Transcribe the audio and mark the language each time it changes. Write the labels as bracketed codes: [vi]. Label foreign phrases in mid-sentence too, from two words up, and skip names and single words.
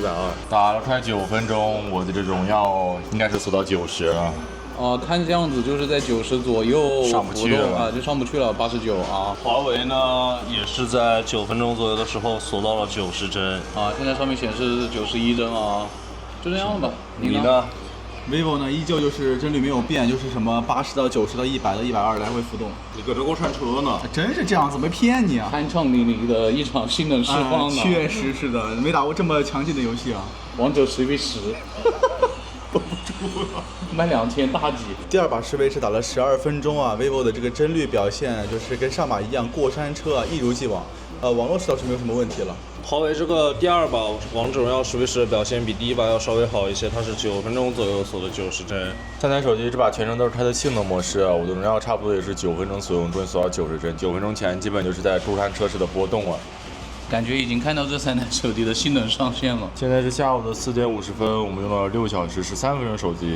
[zh] 打了快9分鐘，我的這榮耀應該是鎖到90了。看這樣子就是在90左右上不去了啊，就上不去了89啊。華為呢也是在9分鐘左右的時候鎖到了90幀啊，現在上面顯示91幀啊，就這樣了吧。你呢？vivo 呢依舊就是幀率沒有變，就是什麼80到90到100到120來回浮動。你擱着過山車呢？真是這樣子，沒騙你啊！酣暢淋漓的一場性能釋放呢。確實是的，沒打過這麼強勁的遊戲啊。王者10v10。绷不住了，賣2000大幾。第2把10v10打了12分鐘啊 ，vivo 的這個幀率表現就是跟上把一樣，過山車啊，一如既往。網絡倒是沒有什麼問題了。華為這個第2把王者榮耀 10v10的表現比第1把要稍微好一些，它是9分鐘左右鎖的90幀。三台手機這把全程都是開的性能模式，我的榮耀差不多也是9分鐘左右終於鎖到90幀，9分鐘前基本就是在過山車式的波動了。感覺已經看到這3台手機的性能上限了。現在是下午的4點50分，我們用了6小時13分鐘手機。